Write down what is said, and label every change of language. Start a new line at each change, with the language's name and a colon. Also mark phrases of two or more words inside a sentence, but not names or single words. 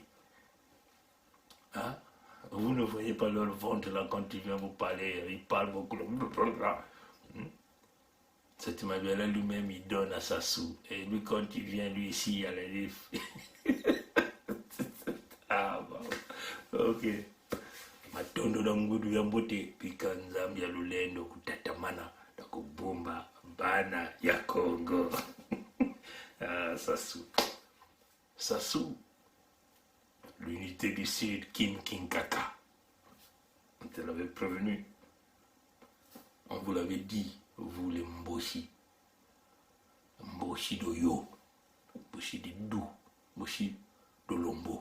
French: Hein? Vous ne voyez pas leur ventre là quand ils viennent vous parler. Ils parlent beaucoup. Satima Biala lui-même, il donne à Sassou. Et lui, quand il vient, lui ici, il a les... Ah, bon. Ok.
Kituba (Democratic Republic of Congo): Matondo na ngudu ya mbote pika nzambi ya lulendo kutatamana na kubumba bana ya Congo.
French: Ah, Sassou. Sassou. l'unité du Sud, Kin Kaka. On te l'avait prévenu. On vous l'avait dit, vous les Mboshi. Mboshi d'Oyo, Mboshi de Dou, Mboshi de Lombo.